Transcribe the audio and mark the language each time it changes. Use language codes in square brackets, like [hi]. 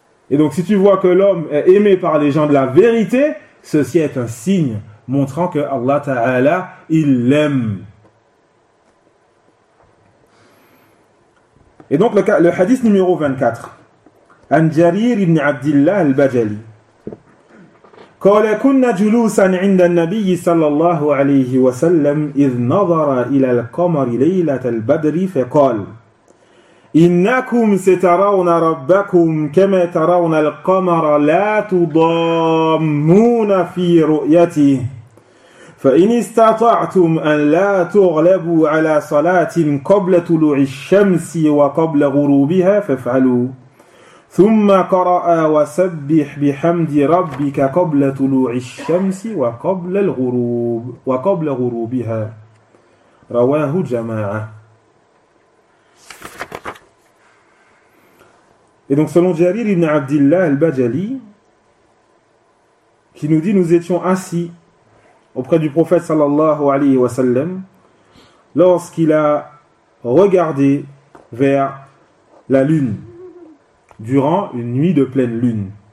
[fr] Et donc si tu vois que l'homme est aimé par les gens de la vérité, ceci est un signe montrant que Allah Ta'ala il l'aime. Et donc le hadith numéro 24. [ar] An Jarir ibn Abdillah al-Bajali. قال كنا جلوسا عند النبي صلى الله عليه وسلم إذ نظر إلى القمر ليلة البدر فقال إنكم سترون ربكم كما ترون القمر لا تضامون في رؤيته فإن استطعتم أن لا تغلبوا على صلاة قبل طلوع الشمس وقبل غروبها فافعلوا ثم قرأ وسبح بحمد ربك قبل طلوع الشمس وقبل الغروب وقبل غروبها رواه جماعة. [fr] Et donc selon Jarir ibn Abdillah al-Bajali qui nous dit nous étions assis auprès du prophète sallallahu alayhi wa sallam lorsqu'il a regardé vers la lune durant une nuit de pleine lune.